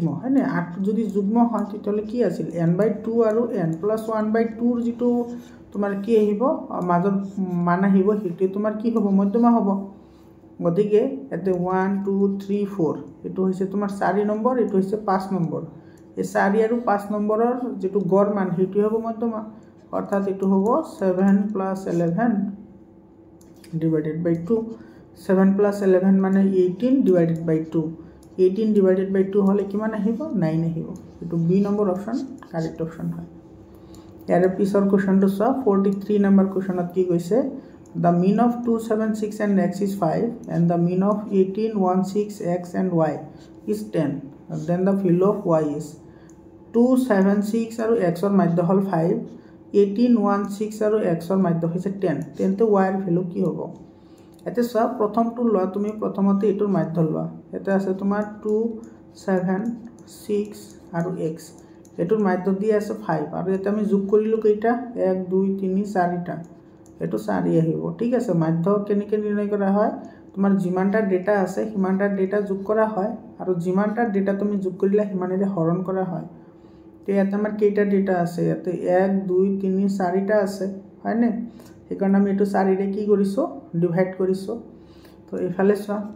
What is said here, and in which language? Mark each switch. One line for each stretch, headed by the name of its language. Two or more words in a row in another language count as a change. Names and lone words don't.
Assamese: হয়নে 8 যদি যুগ্ম হয় তেতিয়ালে কি আছিল n/2 আৰু n+1/2 ৰ যেটো তোমাৰ কি আহিব মাজৰ মান আহিব হেতু তোমাৰ কি হ'ব মধ্যমা হ'ব গতিকে এতে 1 2 3 4 এটো হৈছে তোমাৰ 4 নম্বৰ এটো হৈছে 5 নম্বৰ এই 4 আৰু 5 নম্বৰৰ যেটো গড় মান হেতু হ'ব মধ্যমা অৰ্থাৎ এটো হ'ব 7 + 11
English: divided by
Assamese: 2 7 + 11 মানে 18
English: divided by
Assamese: 2 18
English: divided by
Assamese: 2 হলে কিমান আহিব 9 আহিব এটো বি নম্বৰ অপচন কারেক্ট অপচন হয় ইয়াৰ পিছৰ কোৱেশ্চনটো চোৱা 43 নম্বৰ কোৱেশ্চনত কি কৈছে
English: the mean of 2 7 6 and x is 5 and the mean of 18 1 6 x and y is 10 and then the value of y is
Assamese: 2 7 6 আৰু x ৰ মাধ্য হল 5 18 1 6 আৰু x ৰ মাধ্য হৈছে 10 তেন্তে y ৰ ভ্যালু কি হ'ব এতে চোৱা প্ৰথমটো লোৱা তুমি প্ৰথমতে এটোৰ মাধ্য লোৱা এটা আছে তোমাৰ 2 7 6 আৰু x এটোৰ মাধ্য দি আছে 5 আৰু এটা আমি যোগ কৰিলো কেইটা 1 2 3 4টা এটো 4 আহিব ঠিক আছে মাধ্য কেনেকৈ নিৰ্ণয় কৰা হয় তোমাৰ যিমানটা ডেটা আছে সিমানটা ডেটা যোগ কৰা হয় আৰু যিমানটা ডেটা তুমি যোগ কৰিলা সিমানেৰে হৰণ কৰা হয় তে ইয়াত আমাৰ কেইটা ডেটা আছে ইয়াতে 1 2 3 4টা আছে হয়নে সেইকাৰণে আমি এটো 4 ৰে কি কৰিছো ডিভাইড কৰিছো তো এফালে চোৱা